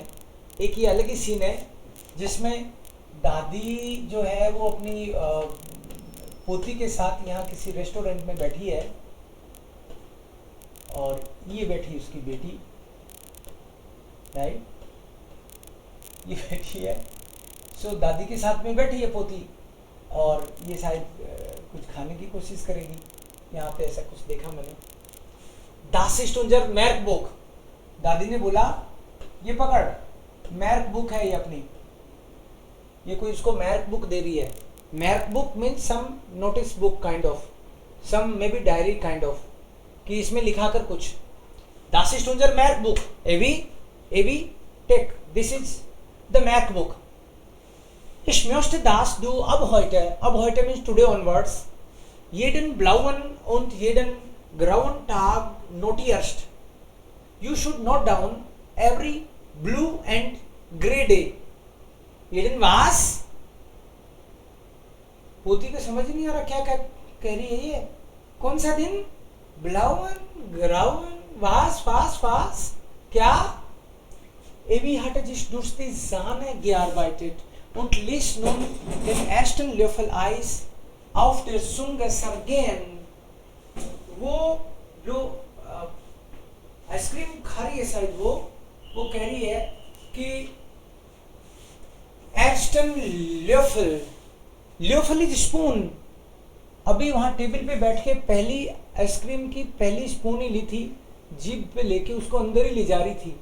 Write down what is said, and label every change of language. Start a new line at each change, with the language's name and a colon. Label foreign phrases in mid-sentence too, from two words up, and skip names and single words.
Hindi: एक ये अलग ही सीन है जिसमें दादी जो है वो अपनी पोती के साथ यहाँ किसी रेस्टोरेंट में बैठी है और ये बैठी उसकी बेटी. राइट, ये बैठी है. सो दादी के साथ में बैठी है पोती और ये शायद कुछ खाने की कोशिश करेगी. यहाँ पे ऐसा कुछ देखा मैंने.
German: Das ist unser Merkbuch.
Hindi: दादी ने बोला ये पकड़, मैर्क बुक है ये अपनी. ये कोई उसको मैर्क बुक दे रही है. मैर्क बुक
English: means some notice book kind of, some maybe diary kind of,
Hindi: कि इसमें लिखा कर कुछ.
German: Das ist unser Merkbuch. Evi,
English: take. This is the Merkbuch.
German: Ich möchte, dass du ab heute
English: means today onwards,
German: jeden blauen und jeden grauen Tag notierst.
English: You should note down every blue and grey day.
German: jeden was?
Hindi: पोती को समझ नहीं आ रहा क्या कह रही है ये. कौन सा दिन?
German: blauen, grauen, was? क्या? Evi hatte sich durch die Sahne gearbeitet und ließ nun den ersten Löffel Eis auf der Zunge zergehen.
Hindi: वो जो आइसक्रीम खा रही है शायद वो कह रही है कि
German: ersten Löffel
English: is spoon.
Hindi: अभी वहां टेबल पे बैठ के पहली आइसक्रीम की पहली स्पून ही ली थी, जीभ पे लेके उसको अंदर ही ले जा रही थी.